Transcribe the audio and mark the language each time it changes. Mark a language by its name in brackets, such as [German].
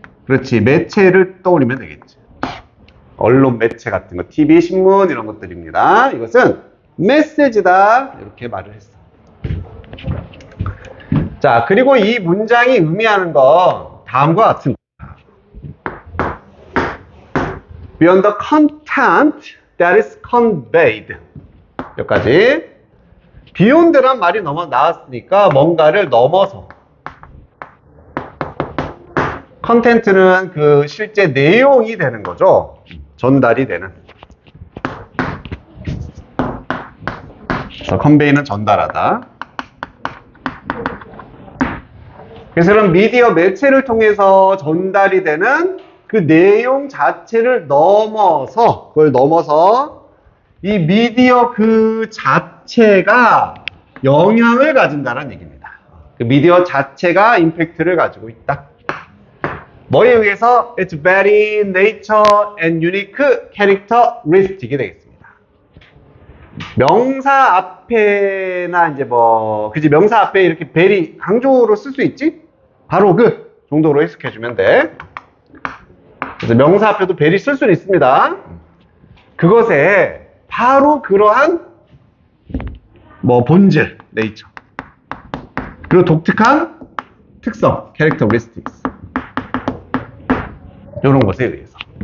[Korean] 그렇지, 매체를 떠올리면 되겠지. 언론 매체 같은 거, TV, 신문 이런 것들입니다. 이것은 메시지다 이렇게 말을 했어. 자, 그리고 이 문장이 의미하는 건 다음과 같은 거야. [English] Beyond the content that is conveyed. [Korean] 여기까지. beyond란 말이 나왔으니까 뭔가를 넘어서. content는 그 실제 내용이 되는 거죠. 전달이 되는. convey는 전달하다. 그래서 그런 미디어 매체를 통해서 전달이 되는 그 내용 자체를 넘어서, 그걸 넘어서 이 미디어 그 자체가 영향을 가진다는 얘기입니다. 그 미디어 자체가 임팩트를 가지고 있다. 뭐에 의해서? [English] It's very nature and unique characteristic이 [Korean] 되겠습니다. 명사 앞에나 이제 뭐, 그지? 명사 앞에 이렇게 very 강조로 쓸 수 있지? 바로 그 정도로 해석해주면 돼. 그래서 명사 앞에도 very 쓸 수는 있습니다. 그것에 바로 그러한 뭐 본질, 네이처, 그리고 독특한 특성, characteristics, 이런 것에 의해서.